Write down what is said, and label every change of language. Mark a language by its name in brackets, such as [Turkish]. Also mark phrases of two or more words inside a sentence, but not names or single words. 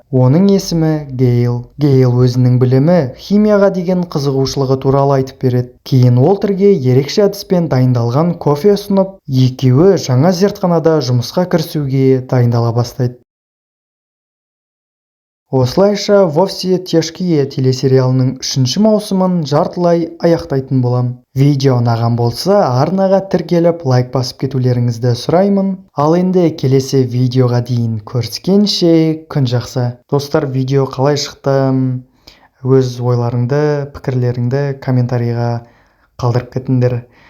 [Kazakh] Оның есімі Гейл. Гейл өзінің білімі, химияға деген қызығушылығы туралы айтып береді. Кейін Уолтерге ерекше әдіспен дайындалған кофе ұсынып, екеуі жаңа зертханада жұмысқа кірісуге дайындала бастайды. Осылайша «Во все тяжкие» телесериалының 3-ші маусымын жартылай аяқтайтын болам. Видео ұнаған болса, арнаға тіркеліп лайк басып кетулеріңізді сұраймын. Ал енді келесі видеоға дейін көріскенше күн жақсы. Достар, видео қалай шықты? Өз ойларыңды, пікірлеріңді комментарийға қалдырып кетіңдер.